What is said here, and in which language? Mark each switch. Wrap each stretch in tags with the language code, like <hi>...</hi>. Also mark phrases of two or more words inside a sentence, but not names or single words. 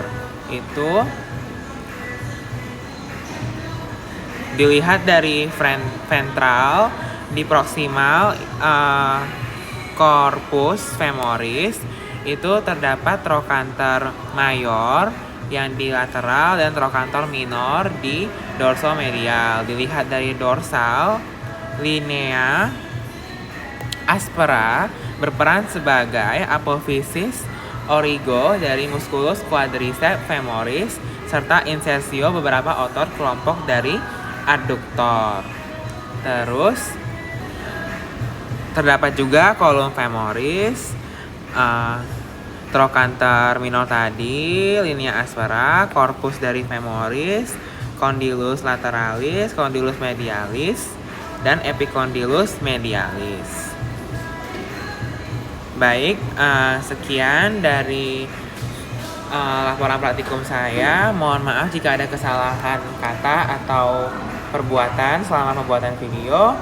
<id>Itu dilihat dari ventral di proximal</id> <la>corpus femoris</la> <id>itu terdapat</id> <la>trochanter mayor</la> <id>yang di lateral dan</id> <la>trochanter minor</la> <id>di dorsomedial. Dilihat dari dorsal,</id> <la>linea aspera</la> <id>berperan sebagai apofisis origo dari</id> <la>musculus quadriceps femoris</la> <id>serta insersio beberapa otot kelompok dari adduktor. Terus terdapat juga</id> <la>column femoris, trochanter minor</la> <id>tadi,</id> <la>linea aspera,</la> <id>corpus dari femoris,</id> <la>condylus lateralis, condylus medialis,</la> <id>dan</id> <la>epicondylus medialis.</la> <id>Baik, sekian dari laporan praktikum saya. Mohon maaf jika ada kesalahan kata atau perbuatan selama pembuatan video.</id>